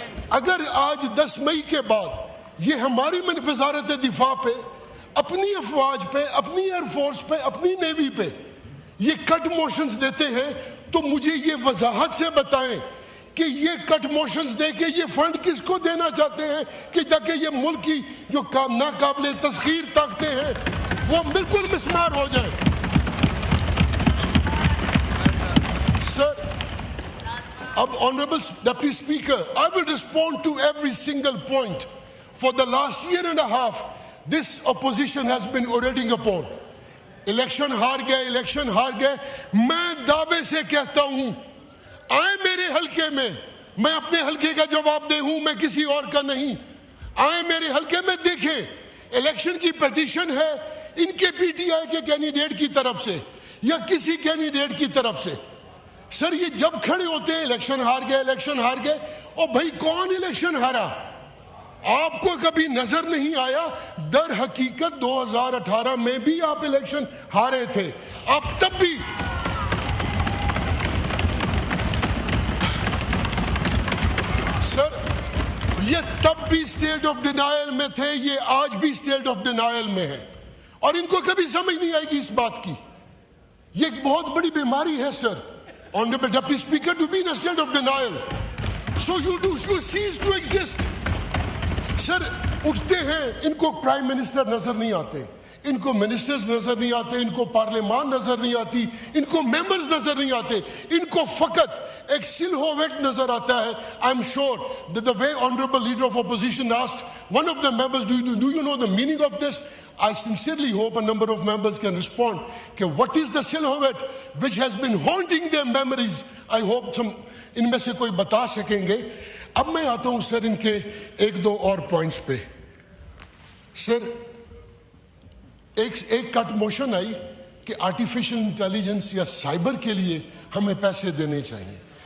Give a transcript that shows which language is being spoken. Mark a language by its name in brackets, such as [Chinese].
[Urdu] اگر آج 10 مئی کے بعد یہ ہماری وزارت دفاع پہ, اپنی افواج پہ, اپنی ایئر فورس پہ, اپنی نیوی پہ یہ کٹ موشنز دیتے ہیں تو مجھے یہ وضاحت سے بتائیں کہ یہ کٹ موشنز دے کے یہ فنڈ کس کو دینا چاہتے ہیں کہ تاکہ یہ ملک کی جو ناقابل تسخیر طاقتیں ہیں وہ بالکل مسمار ہو جائیں. سر اب [English] Honorable Deputy Speaker, I will respond to every single point. For the last year and a half, this opposition has been orating upon. [Urdu] Election ہار گئے. میں دعوے سے کہتا ہوں, آئیں میرے حلقے میں, میں اپنے حلقے کا جواب دے ہوں, میں کسی اور کا نہیں. آئیں میرے حلقے میں, دیکھیں الیکشن کی پیٹیشن ہے ان کے پی ٹی آئی کے کینڈیڈیٹ کی طرف سے یا کسی کینڈیڈیٹ کی طرف سے. سر یہ جب کھڑے ہوتے ہیں الیکشن ہار گئے, اور بھائی کون الیکشن ہارا؟ آپ کو کبھی نظر نہیں آیا؟ در حقیقت 2018 میں بھی آپ الیکشن ہارے تھے. آپ تب بھی سر یہ تب بھی اسٹیٹ آف ڈینائل میں تھے, یہ آج بھی اسٹیٹ آف ڈینائل میں ہے, اور ان کو کبھی سمجھ نہیں آئے گی اس بات کی. یہ ایک بہت بڑی بیماری ہے سر, [English] Honorable Deputy Speaker, to be in a state of denial. So you cease to exist. [Urdu] سر اٹھتے ہیں, ان کو پرائم منسٹر نظر نہیں آتے, ان کو منسٹرز نظر نہیں آتے, ان کو پارلیمان نظر نہیں آتی, ان کو ممبرز نظر نہیں آتے, ان کو فقط ایک سلہوٹ نظر آتا ہے. [English] I'm sure that the way Honorable Leader of Opposition asked one of the members, do you know the meaning of this? I sincerely hope a number of members can respond. What is the silhouette which has been haunting their memories? I hope [Urdu] ان میں سے کوئی بتا سکیں گے. اب میں آتا ہوں سر ان کے ایک دو اور پوائنٹس پہ. سر ایک کٹ موشن آئی کہ آرٹیفیشل انٹیلیجنس یا سائبر کے لیے ہمیں پیسے دینے چاہیے.